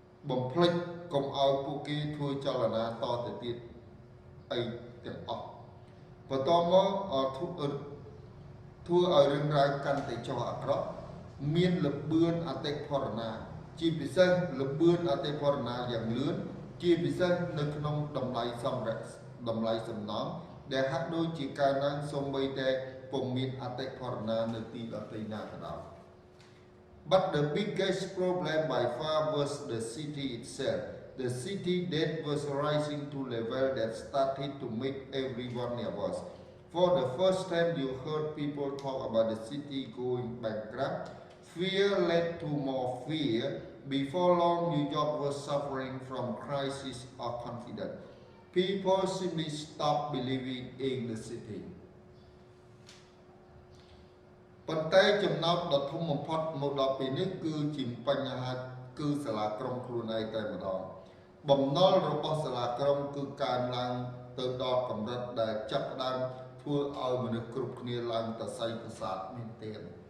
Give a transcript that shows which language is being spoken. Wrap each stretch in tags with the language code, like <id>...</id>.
<km>បំភ្លេចកុំឲ្យពួកគេធ្វើចលនាតទៅទៀតអីទាំងអស់បន្តមកធ្វើឲ្យរឿងរ៉ាវកាន់តែចុះអាក្រក់មានលបឿនអតិផរណាជាពិសេសលបឿនអតិផរណាយ៉ាងលឿនជាពិសេសនៅក្នុងតម្លៃ សំណងដែលហាក់ដូចជាកើនឡើងសូម្បីតែពុំមានអតិផរណានៅទីដទៃណាក៏ដោយ</km> <en>But the biggest problem by far was the city itself. The city debt was rising to level that started to make everyone nervous. For the first time you heard people talk about the city going bankrupt. Fear led to more fear. Before long, New York was suffering from crisis of confidence. People simply stopped believing in the city.</en> <km>ប៉ុន្តែចំណោទដ៏ធំបំផុតមកដល់ពេលនេះគឺជាបញ្ហាគឺសាលាក្រុងខ្លួនឯងតែម្ដងបំណុលរបស់សាលាក្រុងគឺកើនឡើងទៅដល់កម្រិតដែលចាប់ផ្ដើមធ្វើឲ្យមនុស្សគ្រប់គ្នាឡើងតសៃប្រសាទមែនទែន</km>